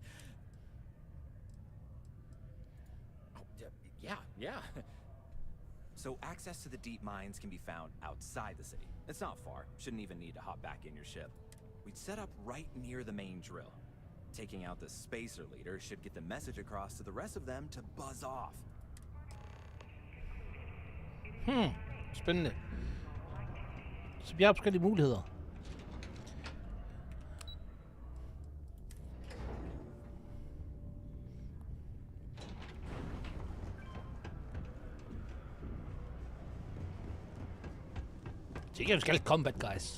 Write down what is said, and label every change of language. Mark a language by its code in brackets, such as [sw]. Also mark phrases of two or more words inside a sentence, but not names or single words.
[en] Oh, yeah. So access to the deep mines can be found outside the city. It's not far. Shouldn't even need to hop back in your ship. We'd set up right near the main drill. Taking out the spacer leader should get the message across to the rest of them to buzz off. [da] Spændende. Så vi har forskellige muligheder. Det er ikke, vi skal [en] combat, guys.